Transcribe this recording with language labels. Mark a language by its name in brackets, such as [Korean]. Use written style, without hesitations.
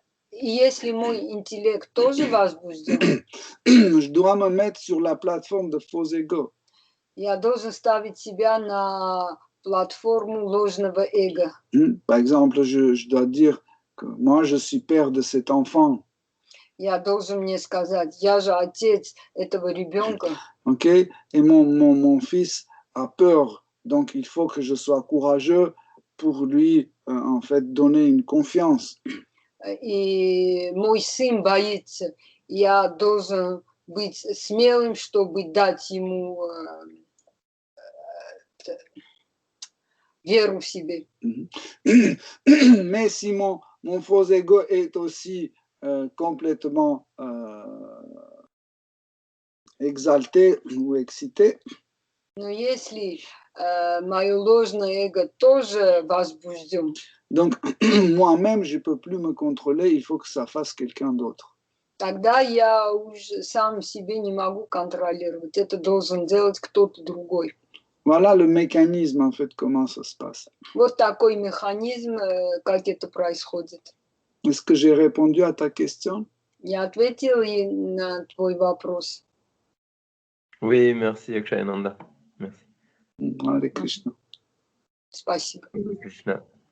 [Russian] если мой интеллект тоже возбужден, [French] je dois me mettre sur la plateforme de faux ego. [Russian] Я должен ставить себя на платформу ложного эго. [French] Par exemple, je dois dire que moi, je suis père de cet enfant. [Russian] Я должен мне сказать, я же отец этого ребенка. [French] Ok, et mon fils a peur, donc il faut que je sois courageux pour lui, en fait, donner une confiance. [Russian] И мой сын боится, я должен быть смелым, чтобы дать ему веру в себе. [French] Mais si mon faux ego est aussi complètement exalté ou excité, [Russian] но если мое ложное эго тоже возбужден, [French] donc moi-même je peux plus me contrôler, il faut que ça fasse quelqu'un d'autre. [Russian] Тогда я уже сам себе не могу контролировать, это должен делать кто-то другой. [French] Voilà le mécanisme en fait, comment ça se passe. [Russian] Вот такой механизм, как это происходит. [French] Est-ce que j'ai répondu à ta question? [Russian] Я ответила на твой вопрос. [French] Oui, merci Akshayananda. Merci. [Sanskrit] Hare Krishna. [Russian] Спасибо. [Sanskrit] Hare Krishna.